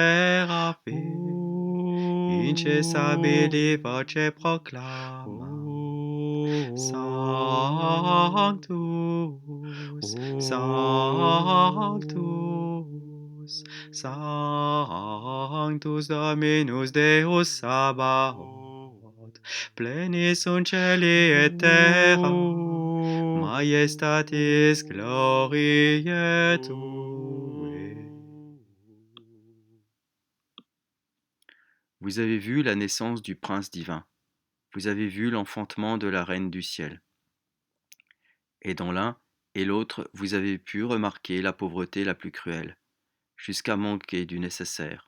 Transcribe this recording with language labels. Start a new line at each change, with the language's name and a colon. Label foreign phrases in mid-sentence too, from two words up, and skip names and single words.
Latin: seraphim, incessabili voce proclamam, Sanctus, Sanctus, Sanctus Dominus Deus Sabaoth, plenis sunt celi et terra, majestatis gloriae Tuae.
French: Vous avez vu la naissance du prince divin. Vous avez vu l'enfantement de la reine du ciel. Et dans l'un et l'autre, vous avez pu remarquer la pauvreté la plus cruelle, jusqu'à manquer du nécessaire.